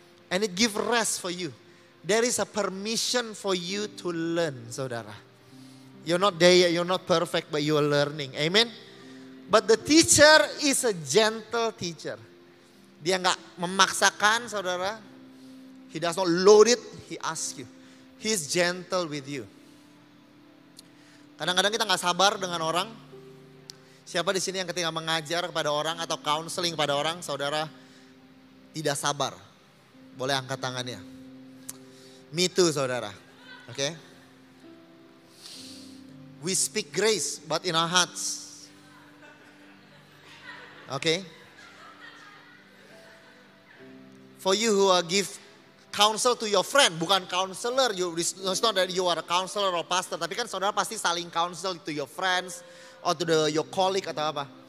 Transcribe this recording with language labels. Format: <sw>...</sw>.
<en>And it gives rest for you. There is a permission for you to learn, saudara. You're not there yet, you're not perfect, but you are learning. Amen. But the teacher is a gentle teacher.</en> <id>Dia nggak memaksakan, saudara.</id> <en>He does not load it, He asks you. He's gentle with you.</en> <id>Kadang-kadang kita nggak sabar dengan orang. Siapa di sini yang ketika mengajar kepada orang atau counseling pada orang, saudara tidak sabar? Boleh angkat tangannya.</id> <en>Me too, saudara. Okay? We speak grace, but in our hearts. Okay? For you who give counsel to your friend, bukan counselor. It's not that you are a counselor or pastor,</en> <id>tapi kan saudara pasti saling</id> <en>counsel to your friends or to your colleague</en> <id>atau apa.</id>